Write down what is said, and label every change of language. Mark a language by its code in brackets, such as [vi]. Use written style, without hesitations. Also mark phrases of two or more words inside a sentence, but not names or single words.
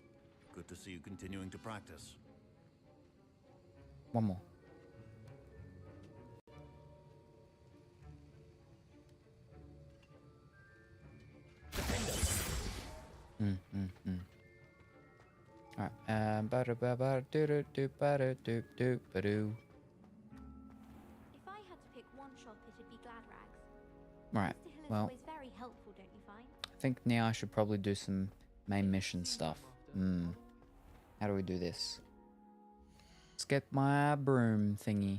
[en] Good to see you continuing to practice. One more. Alright, ba-da-ba-ba-do-do-do-ba-da-do-do-ba-do. If I had to pick one shop, it'd be Glad Rags. Right, Mr. Hill is well, always very helpful, don't you find? I think now I should probably do some main mission stuff. How do we do this? Let's get my broom thingy.